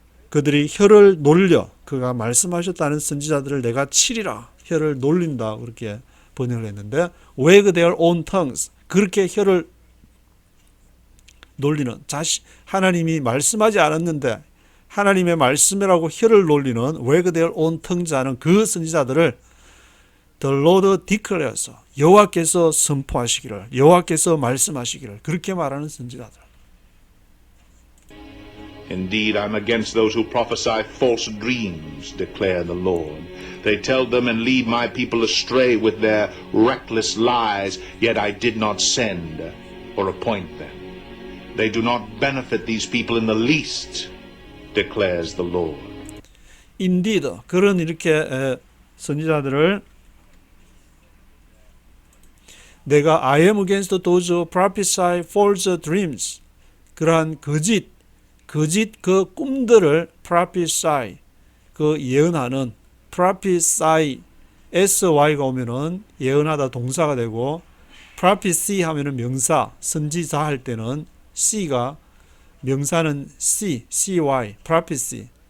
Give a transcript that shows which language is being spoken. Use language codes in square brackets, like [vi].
[ko] 그들이 혀를 놀려, 그가 말씀하셨다는 선지자들을 내가 치리라, 혀를 놀린다, 그렇게 번역을 했는데, [en] wag their own tongues, [ko] 그렇게 혀를 놀리는, 하나님이 말씀하지 않았는데 하나님의 말씀이라고 혀를 놀리는 wag their own tongues 하는 그 선지자들을 [en] the Lord declares, [ko] 여호와께서 선포하시기를, 여호와께서 말씀하시기를, 그렇게 말하는 선지자들. [en] Indeed, I'm against those who prophesy false dreams, declare the Lord. They tell them and lead my people astray with their reckless lies, yet I did not send or appoint them. They do not benefit these people in the least, declares the Lord. [ko] Indeed, 그런 이렇게 선지자들을 내가 [en] I am against those who prophesy false dreams, [ko] 그러한 거짓 그 꿈들을 prophesy, 그 예언하는, prophesy, sy가 오면은 예언하다 동사가 되고, prophecy 하면은 명사, 선지자 할 때는 c가 명사는 cy, prophecy,